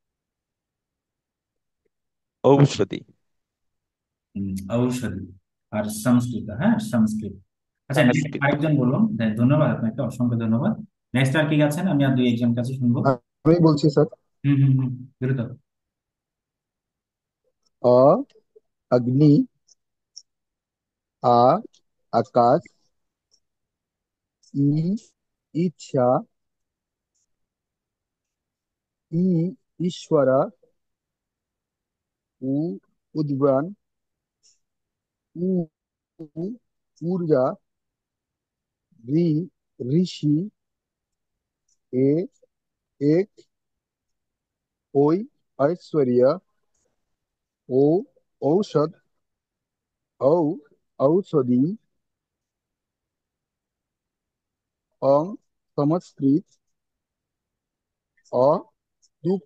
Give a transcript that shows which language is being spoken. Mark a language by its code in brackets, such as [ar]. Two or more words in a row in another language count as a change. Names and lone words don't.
[bn] ঔষধি। ঔষধি। আর সংস্কৃত, হ্যাঁ, সংস্কৃত। আচ্ছা, next সংস্কৃত। আরেকজন বলুন। ধন্যবাদ আপনাকে, অসংখ্য ধন্যবাদ। নেক্সট আর কি আছেন? আমি আর দুই একজন কাছে শুনবো। আমি বলছি স্যার। হুম হুম হুম। দ্রুত। [sa] अ अग्नि। आ आकाश। ई ইচ্ছা, ই ঈশ্বরা, উ উদ্যান, উ ঊর্জা, ঋ ঋষি, এ এক, ওই ঐশ্বর্য, ও ঔষধ, ঔ ঔষধি, অং সংস্কৃত, অ দুঃখ।